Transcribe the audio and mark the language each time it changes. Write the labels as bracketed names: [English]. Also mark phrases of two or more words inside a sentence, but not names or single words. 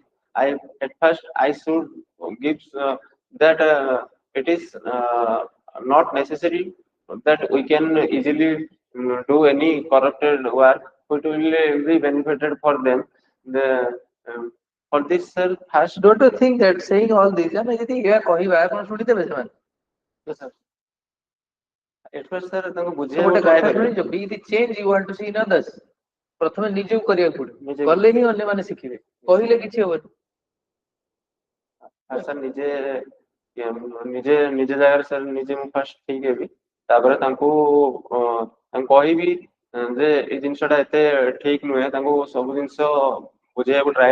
[English] At first I should give that it is not necessary that we can easily do any corrupted work, it will be benefited for them. The for this, sir, first. Don't you think that saying all this, [Odia] ଆମେ ଯଦି ଏହା କହିବା ଆପଣ ଶୁଣିଦେବେ ସେମାନେ? [English] Yes, sir. At first, sir, [Odia] ତାଙ୍କୁ ଗୋଟେ ବୁଝେଇବାକୁ try କଥା କରିବେ। ଶୁଣିଛ, [English] be the change you want to see in others. [Odia] ପ୍ରଥମେ ନିଜକୁ କରିବାକୁ ପଡିବ, ନିଜକୁ। କଲେ ହିଁ ଅନ୍ୟମାନେ ଶିଖିବେ, କହିଲେ କିଛି ହବନି। ସାର୍ ନିଜେ ନିଜ ଜାଗାରେ ସାର୍ ନିଜେ ମୁଁ ଫାଷ୍ଟ ଠିକ ହେବି ତାପରେ ତାଙ୍କୁ କହିବି ଯେ ଏଇ ଜିନିଷଟା ଏତେ ଠିକ ନୁହେଁ ତାଙ୍କୁ ସବୁ ଜିନିଷ ବୁଝେଇବାକୁ ଟ୍ରାଏ